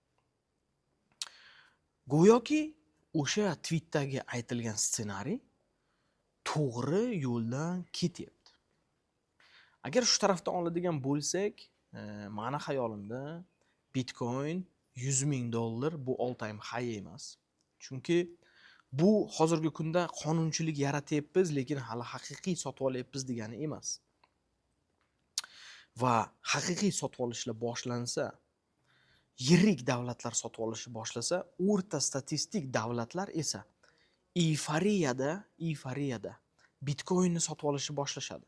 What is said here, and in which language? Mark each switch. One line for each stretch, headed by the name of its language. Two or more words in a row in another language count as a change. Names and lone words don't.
Uzbek: Go'yoki o'sha tweetdagi aytilgan ssenariy to'g'ri yo'ldan ketyapti. Agar shu tarafdan oladigan bo'lsak, meni xayolimda Bitcoin $100,000 bu
English: all time high
Uzbek: emas. Chunki bu hozirgi kunda qonunchilik yaratyapmiz, lekin hali haqiqiy sotib olyapmiz degani emas. Va haqiqiy sotib olishlar boshlansa, yirik davlatlar sotib olishni boshlasa, o'rta statistik davlatlar esa eyforiyada bitcoinni sotib olishni boshlashadi.